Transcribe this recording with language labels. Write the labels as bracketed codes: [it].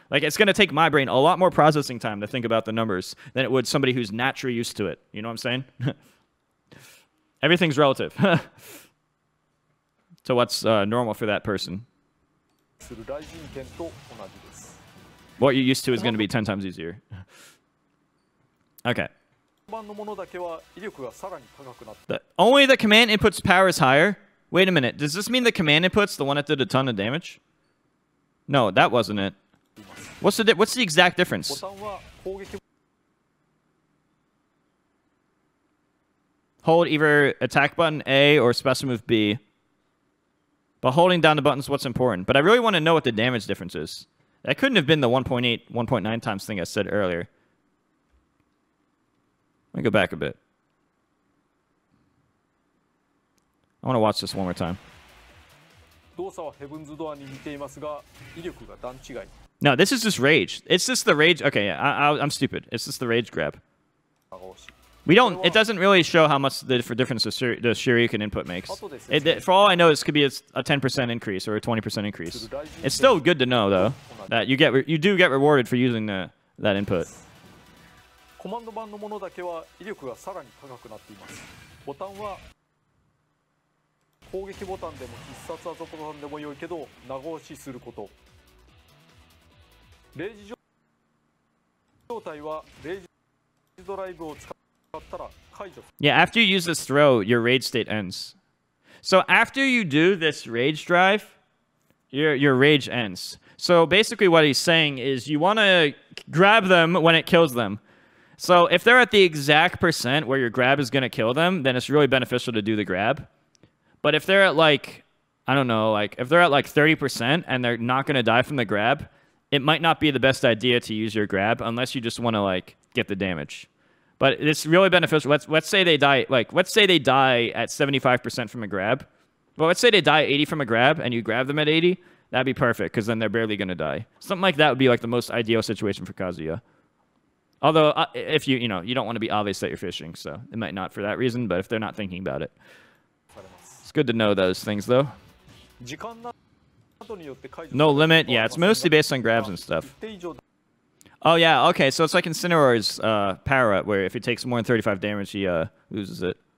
[en] Like, it's going to take my brain a lot more processing time to think about the numbers than it would somebody who's naturally used to it. You know what I'm saying? Everything's relative. So what's normal for that person? [ja] る雷神剣と同じです。 [en] What you're used to is going to be 10 times easier. Okay. [ja] 版のものだけは威力がさらに高くなって [en] Only the command input's power is higher? Wait a minute. Does this mean the command input's the one that did a ton of damage? No, that wasn't it. [ja] います。 [en] What's the exact [ja] ボ [en] difference? [ja] タンは攻撃 [en] Hold either attack button A or special move B. But holding down the button's what's important. But I really want to know what the damage difference is. That couldn't have been the 1.8, 1.9 times thing I said earlier. Let me go back a bit. I want to watch this one more time. [ja] 動作はヘブンズドアに似ていますが威力が段違い。 [en] No, this is just rage. It's just the rage. Okay, yeah, I'm stupid. It's just the rage grab. [ja] 長押し [en] We don't. It doesn't really show how much the difference the Shuriken input makes. For all I know, this could be a 10% increase or a 20% increase. It's still good to know though that you do get rewarded for using that input. [ja] コマンド版のものだけは威力がさらに高くなっています。ボタンは攻撃ボタンでも必殺技ボタンでも良いけど長押しすること。レイジ状態はレイジドライブを使ったら解除。 [en] Yeah, after you use this throw, your rage state ends. So after you do this rage drive, your rage ends. So basically what he's saying is you want to grab them when it kills them. So if they're at the exact percent where your grab is going to kill them, then it's really beneficial to do the grab. But if they're at like, I don't know, like if they're at like 30% and they're not going to die from the grab, it might not be the best idea to use your grab unless you just want to like get the damage. But it's really beneficial. Let's say they die at 75% from a grab. Well, let's say they die at 80 from a grab and you grab them at 80. That'd be perfect because then they're barely going to die. Something like that would be like the most ideal situation for Kazuya. Although if you don't want to be obvious that you're fishing, so it might not for that reason, but if they're not thinking about it. It's good to know those things though. [ja] 時間などによって解除 [en] No limit. Yeah, it's mostly based on grabs and stuff. [ja] 一定以上 [en] Oh yeah, okay, so it's like in Cineroar's power up where if he takes more than 35 damage, he loses it.